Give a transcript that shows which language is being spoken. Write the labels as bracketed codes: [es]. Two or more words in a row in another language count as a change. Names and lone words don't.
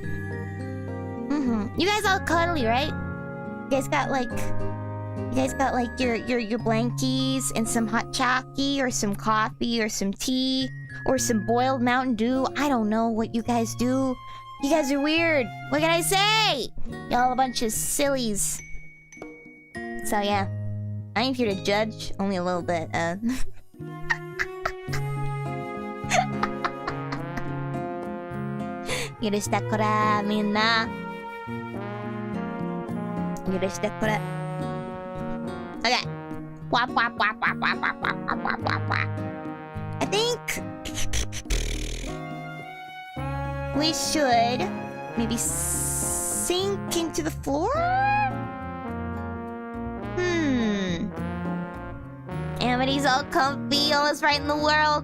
[en] You guys all cuddly, right? You guys got like your blankies and some hot chocolate or some coffee or some tea or some boiled Mountain Dew. I don't know what you guys do. You guys are weird. What can I say? Y'all a bunch of sillies. So yeah, I ain't here to judge, only a little bit. [ja] 許してくれ、みんな. 許してくれ. [en] Okay. Wap wap wap wap wap wap wap wap wap wap wap. I think we should maybe sink into the floor? And Amity's all comfy, all is right in the world.